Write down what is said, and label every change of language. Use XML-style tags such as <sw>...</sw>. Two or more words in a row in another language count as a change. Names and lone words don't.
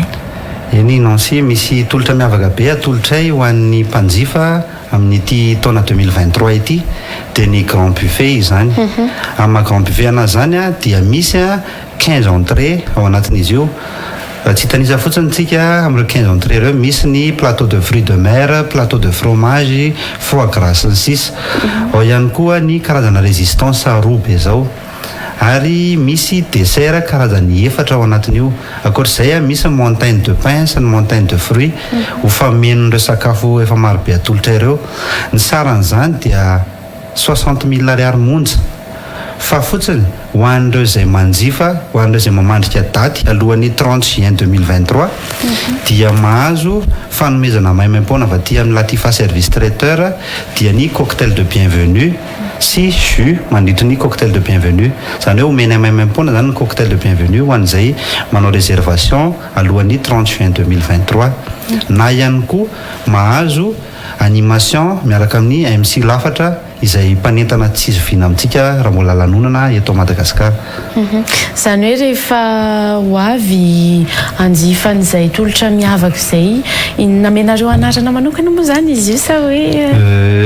<mg>eny Nancy misy tolotra miavaka be atolotray ho an'ny mpanjifa amin'ity taona 2023 ity dia ny</mg> <fr>grand buffet</fr> <mg>izany amin'ny</mg> <fr>grand buffet</fr> <mg>anazy zany dia misy 15 entrée ao anatin'izy io tsy hitanisa fotsiny tsika amin'ireo 15 entrée ireo misy ny</mg> <fr>plateau de fruits de mer plateau de fromage foie gras</fr> <mg>sy ny sisa ao ihany koa ny karazana résistance robe zao ary misy dessert karazany 4 ao anatin'io akoatr'izay misy</mg> <fr>montagne de pain</fr> <mg>sy ny</mg> <fr>montagne de fruits</fr> <mg>ho famenon'ireo sakafo efa maro be atolotra ireo ny saran'izany dia 60 000 ariary monja fa fotsiny ho an'ireo zay manjifa ho an'ireo zay mamandrika daty alohan'ny 30 juin 2023 dia mahazo fanomezana maimaim-poana va ty amin'ny Latifa</mg> <fr>service traiteur</fr> <mg>dia ny</mg> <fr>cocktail de bienvenue</fr> <mg>sy jus mandritry ny</mg> <fr>cocktail de bienvenue</fr> <mg>zany hoe omeny maimaim-poana zany ny</mg> <fr>cocktail de bienvenue</fr> <mg>ho an'izay manao réservation alohan'ny 30 juin 2023 na ihany koa mahazo animation miaraka amin'ny MC lafatra izay mpanentana tsisy vina amintsika raha mbola lanonana eto Madagasikara. Zany hoe rehefa ho avy anjifan'izay tolotra miavaka izay namenareo anarana manokana moa zany izy io sa hoe</mg>